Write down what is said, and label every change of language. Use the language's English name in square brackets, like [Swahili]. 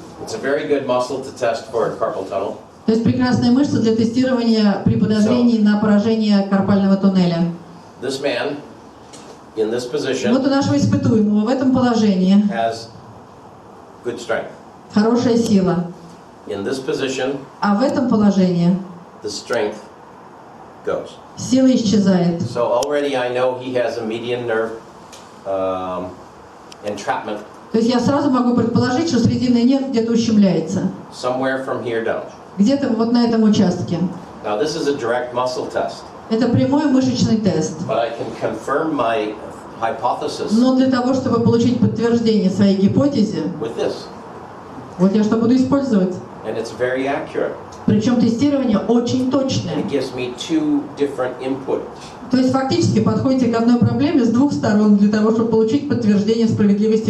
[English] It's a very good muscle to test for carpal tunnel. [Russian] То есть прекрасная мышца для тестирования при подозрении на поражение карпального туннеля. [English] This man, in this [Russian] Вот [English] position, [Russian] у нашего испытуемого в этом положении [English] has good strength. [Russian] хорошая сила. [English] In this position, [Russian] А в этом положении [English] the strength goes. [Russian] сила исчезает. [English] So already I know he has a median nerve entrapment [Russian] То есть я сразу могу предположить, что срединный нерв где-то ущемляется. [English] somewhere from here down. [Russian] Где-то вот на этом участке. [English] Now this is a direct muscle test, [Russian] Это прямой мышечный тест. [English] but I can confirm my hypothesis [Russian] Но для того, чтобы получить подтверждение своей гипотезе, [English] with this. [Russian] вот я что буду использовать. [English] And it's very accurate. [Russian] Причем тестирование очень [English] And [Russian] точное. [English] it gives me two different inputs. [Russian] То есть фактически подходите к одной проблеме с двух сторон для того, чтобы получить подтверждение справедливости